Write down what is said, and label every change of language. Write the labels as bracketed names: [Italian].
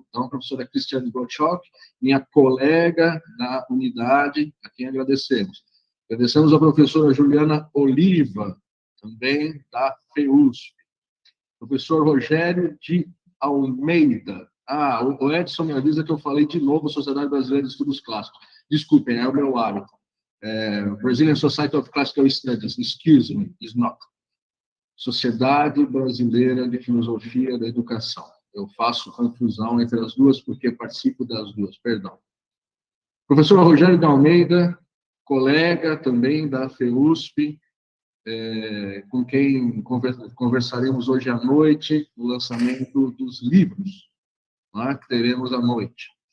[Portuguese] Então, a professora Cristiane Gottschalk, minha colega na unidade, a quem agradecemos. Agradecemos a professora Juliana Oliva, também da FEUSP. Professor Rogério de Almeida. O Edson me avisa que eu falei de novo Sociedade Brasileira de Estudos Clássicos. Desculpem, é o meu hábito. [English] Brazilian Society of Classical Studies, excuse me, is not. [Portuguese] Sociedade Brasileira de Filosofia da Educação. Eu faço confusão entre as duas porque participo das duas, perdão. Professor Rogério de Almeida, colega também da FEUSP, com quem conversaremos hoje à noite no lançamento dos livros, que teremos à noite.